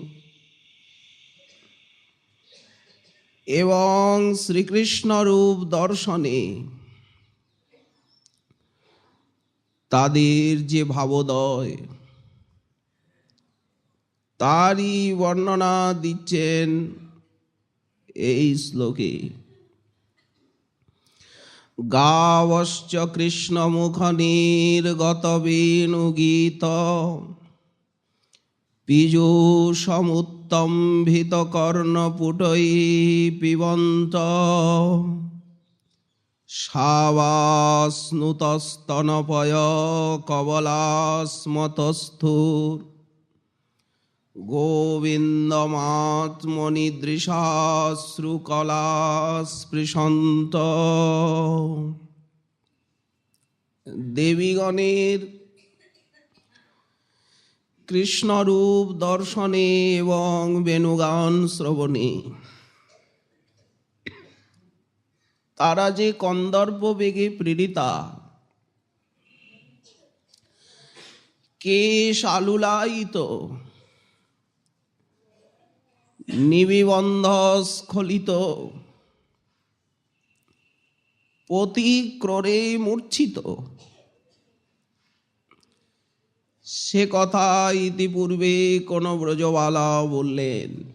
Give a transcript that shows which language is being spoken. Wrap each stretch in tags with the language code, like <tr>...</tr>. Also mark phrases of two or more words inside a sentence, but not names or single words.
<bn>এবং শ্রীকৃষ্ণরূপ দর্শনে তাদের যে ভাবোদয় তারই বর্ণনা দিচ্ছেন এই শ্লোকে।</bn> <sa>গাবশ্চ কৃষ্ণমুখনির্গত বেণুগীত পীযূষমুত্তম্ভিত কর্ণপুটৈ পিবন্ত শাবাস্নুতস্তনপয় কবলাস্মতস্থূর গোবিন্দমাত্মনিদৃশাশ্রুকলাস্পৃশন্ত।</sa> <bn>দেবীগণের কৃষ্ণরূপ দর্শনে এবং বেণুগান শ্রবণে তারা যে কন্দর্প বেগে প্রেরিতা, কেশ আলুলায়িত, নিবিবন্ধ স্খলিত, পতিক্রোড়ে মূর্ছিত, সে কথা ইতিপূর্বে কোন ব্রজবালা বললেন।</bn>